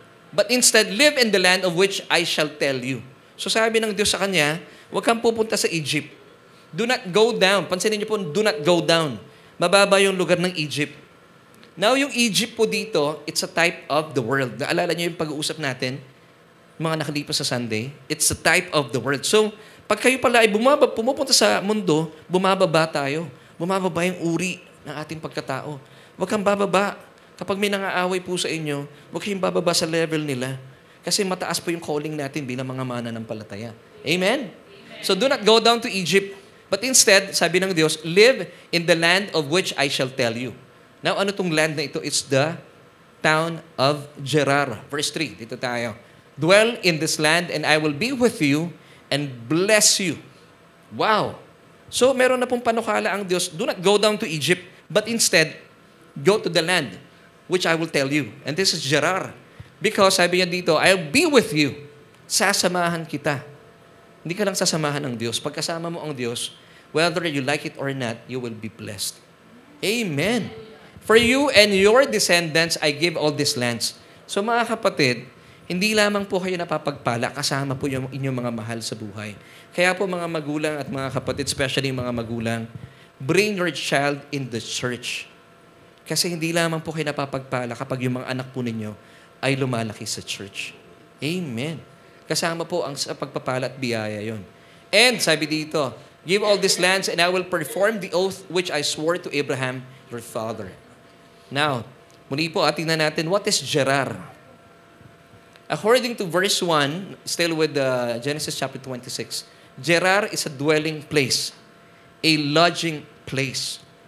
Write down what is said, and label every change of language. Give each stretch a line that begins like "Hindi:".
English: But instead, live in the land of which I shall tell you.
Filipino: So sabi ng Diyos sa kanya, huwag kang pupunta sa Egypt.
English: Do not go down.
Filipino: Pansinin niyo po,
English: do not go down.
Filipino: Mababa yung lugar ng Egypt.
English: Now,
Filipino: yung Egypt po dito,
English: it's a type of the world.
Filipino: Naalala niyo yung pag-uusap natin, mga nakalipas sa Sunday,
English: it's a type of the world.
Filipino: So, pag kayo pala ay pumupunta sa mundo, bumababa tayo. Bumababa yung uri ng ating pagkatao. Huwag kang bababa. Kapag may nangaaway po sa inyo, huwag kayong bababa sa level nila. Kasi mataas po yung calling natin bilang mga mananampalataya. Amen?
English: So, do not go down to Egypt. But instead,
Filipino: sabi ng Diyos,
English: live in the land of which I shall tell you. Now,
Filipino: ano tong land na ito?
English: It's the town of Gerar. Verse 3,
Filipino: dito tayo.
English: Dwell in this land and I will be with you and bless you. Wow!
Filipino: So, meron na pong panukala ang Diyos,
English: do not go down to Egypt, but instead, go to the land which I will tell you. And this is Gerar. Because,
Filipino: sabi niya dito,
English: I'll be with you.
Filipino: Sasamahan kita. Hindi ka lang sasamahan ng Diyos. Pagkasama mo ang Diyos,
English: whether you like it or not, you will be blessed. Amen. For you and your descendants, I give all these lands.
Filipino: So mga kapatid, hindi lamang po kayo napapagpala, kasama po yung inyong mga mahal sa buhay. Kaya po mga magulang at mga kapatid, especially mga magulang,
English: bring your child in the church.
Filipino: Kasi hindi lamang po kayo napapagpala kapag yung mga anak po ninyo ay lumalaki sa church. Amen. Kasama po ang sa pagpapala at biyaya yon.
English: And sabi dito, give all these lands and I will perform the oath which I swore to Abraham, your father. Now,
Filipino: muli po, tingnan natin,
English: what is Gerar? According to verse 1, still with Genesis chapter 26, Gerar is a dwelling place, a lodging place.